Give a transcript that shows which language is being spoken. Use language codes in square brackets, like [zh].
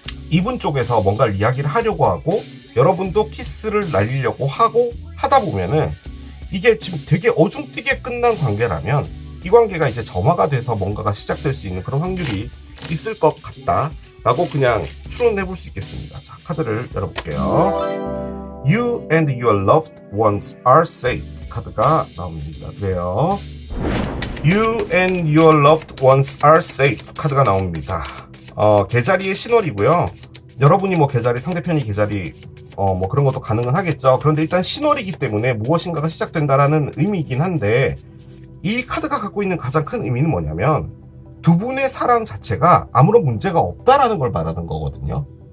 [ko] 이분 쪽에서 뭔가를 이야기를 하려고 하고 여러분도 키스를 날리려고 하고 하다 보면은 이게 지금 되게 어중뛰게 끝난 관계라면 이 관계가 이제 점화가 돼서 뭔가가 시작될 수 있는 그런 확률이 있을 것 같다 라고 그냥 추론해 볼 수 있겠습니다. 자, 카드를 열어볼게요. [en] You and your loved ones are safe [ko] 카드가 나옵니다. 그래요. [en] You and your loved ones are safe [ko] 카드가 나옵니다. 개자리의 신월이고요. 여러분이 뭐 개자리, 상대편이 개자리 뭐 그런 것도 가능은 하겠죠. 그런데 일단 신월이기 때문에 무엇인가가 시작된다라는 의미이긴 한데, 이 카드가 갖고 있는 가장 큰 의미는 뭐냐면 두 분의 사랑 자체가 아무런 문제가 없다라는 걸 말하는 거거든요.